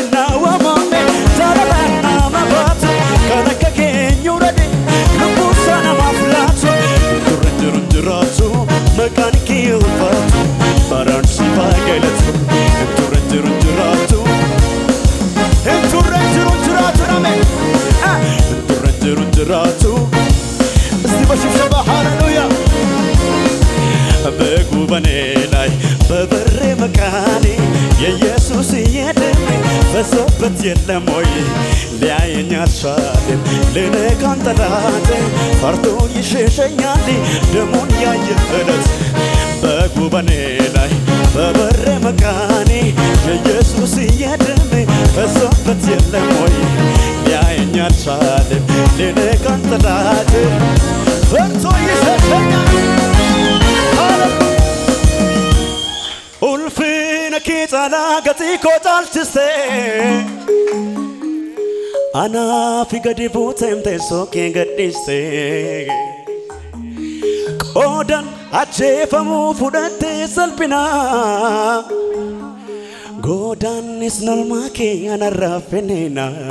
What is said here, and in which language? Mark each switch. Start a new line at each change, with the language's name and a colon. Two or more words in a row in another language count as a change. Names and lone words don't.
Oromo: naawwamame jaalallaan nama baatu kan akka keenyuudhani lubbuu isaa namaaf laatu turre jiru jiraatu maqaan kee ulfaatu baraan si baay'eelatu turre jiru jiraatu turre jiru jiraatu name turre jiru jiraatu isti bashifshaba hallelujah
Amharic: በጉበኔላይ በበሬ መቃኔ የኢየሱስ የደም ፈሶበት የለም ወይ ሊያየኝ አልቻለም ልነካን ጠላቴ ፈርቶ ይሸሸኛል ደሙን ያየለት በጉበኔላይ በበሬ መቃኔ የኢየሱስ የደም ፈሶበት የለም ወይ ሊያየኝ አልቻለም ልነካን ጠላቴ ፈርቶ ይሸሸኛል
Oromo: ulfina kee caalaa gatii koo caalchiste anaaf gadi buuteem teessoo kee gadhiiste qoodan ajjeefamuu fudhattee salphinaa godaannis nolmaa kee anarraa fenneena